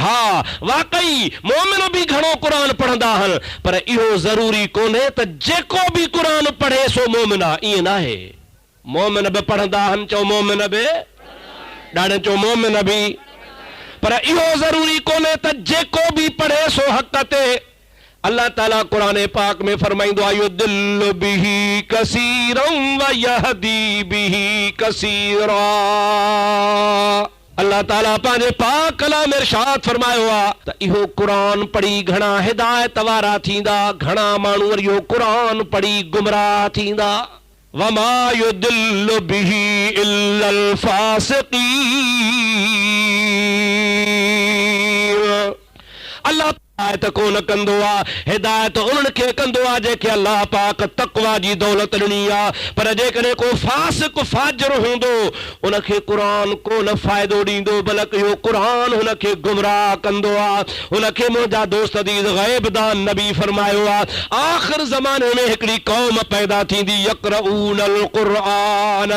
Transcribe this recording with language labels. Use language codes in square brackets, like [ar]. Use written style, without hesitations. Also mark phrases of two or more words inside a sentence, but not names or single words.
[sd] हा वाकई मोमिन बि घणो क़ुरान पढ़ंदा आहिनि, पर इहो ज़रूरी कोन्हे त जेको बि क़ुरान पढ़े सो मोमिन आहे। ईअं न आहे। मोमिन बि पढ़ंदा आहिनि, चओ मोमिन बि, ॾाढे चओ मोमिन बि, पर इहो ज़रूरी कोन्हे त जेको बि पढ़े सो हक़ ते। अल्लाह ताला क़ुरान पाक में फरमाईंदो आहे, [ar] يضل به كثيرا ويهدي به كثيرا. [sd] अल्लाह ताला पंहिंजे पाक कलाम में इरशाद फरमायो आहे त इहो क़ुरान पढ़ी घणा हिदायत वारा थींदा, घणा माण्हू वरी इहो क़ुरान पढ़ी गुमराह थींदा। [ar] وما يضل به إلا الفاسقين. [sd] अल्लाह हिदायत कोन कंदो आहे, हिदायत उन्हनि खे कंदो आहे जेके अल्लाह पाक तक़वा जी दौलत ॾिनी आहे। पर जेकॾहिं को फासिक फाजिर हूंदो, उनखे क़ुरान कोन फ़ाइदो ॾींदो, बल्कि इहो क़ुरान हुनखे गुमराह कंदो आहे। हुनखे मुंहिंजा दोस्त अज़ीज़ ग़ैबदान नबी फरमायो आहे, आख़िर ज़माने में हिकिड़ी क़ौम पैदा थींदी, [ar] يقرؤون القرآن.